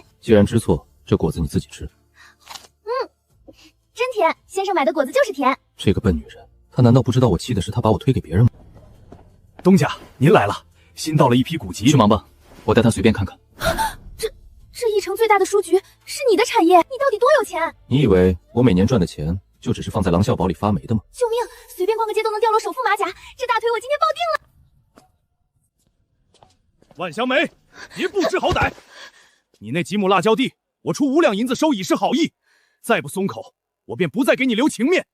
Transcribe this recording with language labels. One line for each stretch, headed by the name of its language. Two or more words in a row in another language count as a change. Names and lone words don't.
Chinese: 既然知錯，這果子你自己吃。真甜，先生買的果子就是甜。這個笨女人，她難道不知道我氣的是她把我推給別人嗎？東家，您來了，新到了一批古籍，去忙吧，我帶她隨便看看。這一城最大的書局是你的產業，你到底多有錢？你以為我每年賺的錢就只是放在狼嘯堡裡發霉的嗎？救命！隨便逛個街都能掉落首富馬甲，這大腿我今天抱定了。萬香梅，別不知好歹！你那幾畝辣椒地，我出5兩銀子收以示好意，再不鬆口，我便不再給你留情面。